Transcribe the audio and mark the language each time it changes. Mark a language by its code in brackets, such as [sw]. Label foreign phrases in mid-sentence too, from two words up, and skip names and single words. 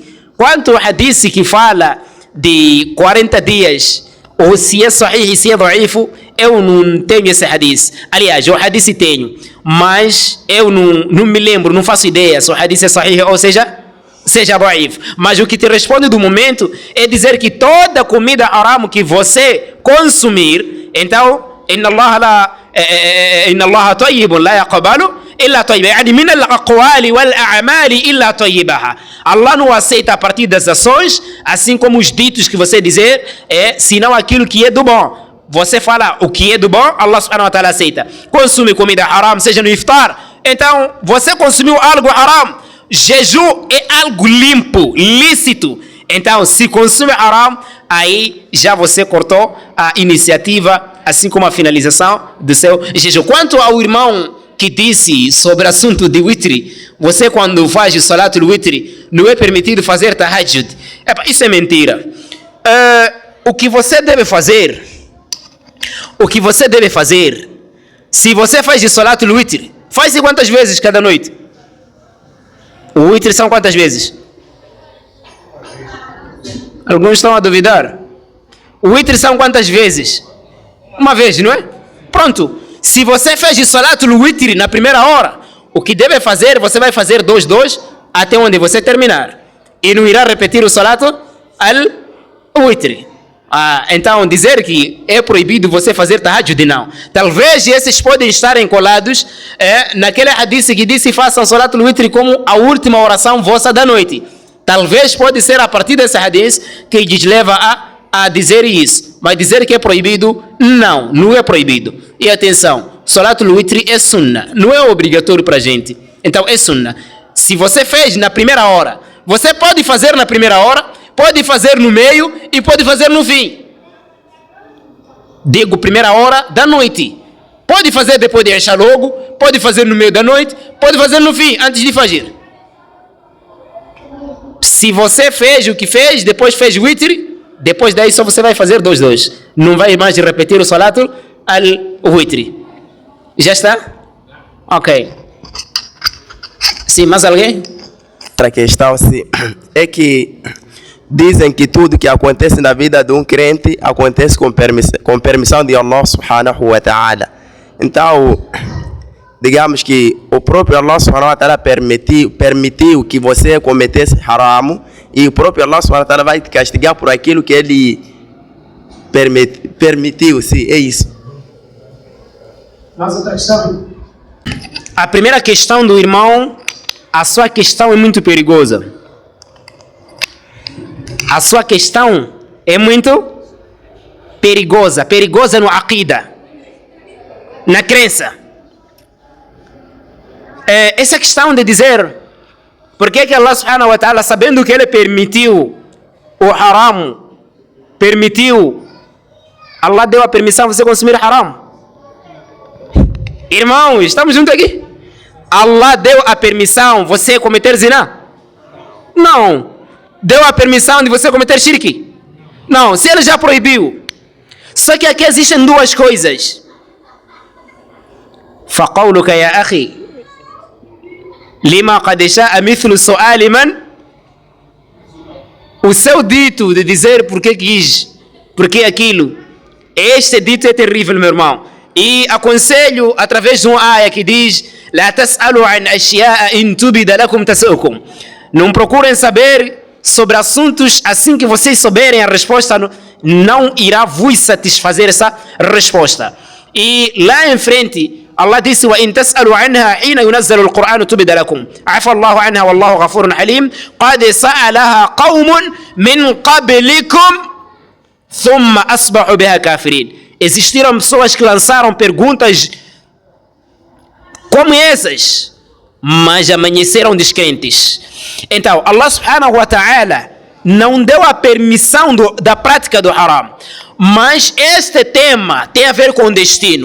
[pt] Quanto ao hadith que fala de 40 dias, ou se é sahih e se é daif, eu não tenho esse hadith. Aliás, o hadith tenho, mas eu não me lembro, não faço ideia se o hadith é sahih ou seja daif. Mas o que te responde do momento é dizer que toda comida haram que você consumir, então, [ar] إن الله طيب لا يقبل إلا طيبا يعني من الأقوال والأعمال إلا طيبها. [pt] Allah não aceita a partir das ações, assim como os ditos que você dizer, senão aquilo que é do bom. Você fala o que é do bom, Allah [ar] سبحانه وتعالى [pt] aceita. Consumir comida haram, seja no iftar, então você consumiu algo haram. Jejum é algo limpo, lícito. Então, se consome haram, aí já você cortou a iniciativa, assim como a finalização do seu jejum. Quanto ao irmão que disse sobre o assunto de witri, você quando faz o [ar] صلاة الوتر, [pt] não é permitido fazer tahajjud. Isso é mentira. O que você deve fazer, se você faz o [ar] صلاة الوتر, [pt] faz quantas vezes cada noite? O witri são quantas vezes? Alguns estão a duvidar. O witri são quantas vezes? Uma vez, não é? Pronto. Se você fez o [ar] صلاة الوتر [pt] na primeira hora, o que deve fazer, você vai fazer 2 até onde você terminar. E não irá repetir o [ar] صلاة الوتر. [pt] Então, dizer que é proibido você fazer tahajjud, não. Talvez esses podem estar encolados naquele hadith que disse: façam [ar] صلاة الوتر [pt] como a última oração vossa da noite. Talvez pode ser a partir desse hadith que lhes leva a dizer isso. Mas dizer que é proibido, não é proibido. E atenção, [ar] صلاة الوتر [pt] é sunnah, não é obrigatório para a gente. Então é sunnah. Se você fez na primeira hora, você pode fazer na primeira hora, pode fazer no meio e pode fazer no fim. Digo primeira hora da noite. Pode fazer depois de Isha logo, pode fazer no meio da noite, pode fazer no fim, antes de fajr. Se você fez o que fez, depois fez witri, depois daí só você vai fazer 2. Não vai mais repetir o [ar] صلاة الوتر. [pt] Já está? Ok. Sim, mais alguém? Outra questão é que dizem que tudo que acontece na vida de um crente acontece com permissão de Allah [ar] سبحانه وتعالى. [pt] Então, digamos que o próprio Allah [ar] سبحانه وتعالى [pt] permitiu que você cometesse haram, e o próprio Allah [ar] سبحانه وتعالى [pt] vai te castigar por aquilo que ele permitiu. Sim, é isso. A primeira questão do irmão, a sua questão é muito perigosa. A sua questão é muito perigosa. Perigosa no aqida, na crença. Essa questão de dizer por que Allah [ar] سبحانه وتعالى, [pt] sabendo que ele permitiu o haram, Allah deu a permissão você consumir haram. Irmão, estamos juntos aqui? Allah deu a permissão você cometer zina? Não. Deu a permissão de você cometer shirk? Não. Se ele já proibiu. Só que aqui existem duas coisas. [ar] فَقَوْلُكَ يَا أَخِي لِمَا قَدْ شَاءَ مِثْلُ سُؤَالِ مَنْ. [pt] O seu dito de dizer porque quis, porque aquilo, este dito é terrível, meu irmão. E aconselho através de uma aia que diz: [ar] "لا تسألوا عن أشياء إن تبد لكم تسؤكم." [pt] Não procurem saber sobre assuntos assim que vocês souberem a resposta não irá vos satisfazer essa resposta. E lá em frente Allah disse: [ar] وَإِن تَسْأَلُوا عَنْهَا حِينَ يُنَزَّلُ الْقُرْآنُ تُبْدَ لَكُمْ عَفَى اللَّهُ عَنْهَا وَاللَّهُ غَفُورٌ حَلِيمٌ قَدْ سَأَلَهَا قَوْمٌ مِنْ قَبْلِكُمْ ثُمَّ أَصْبَحُوا بِهَا كَافِرِينَ. [pt] Existiram pessoas que lançaram perguntas como essas, mas amanheceram descrentes. Então, Allah [ar] سبحانه وتعالى [pt] não deu a permissão da prática do haram. Mas este tema tem a ver com o destino.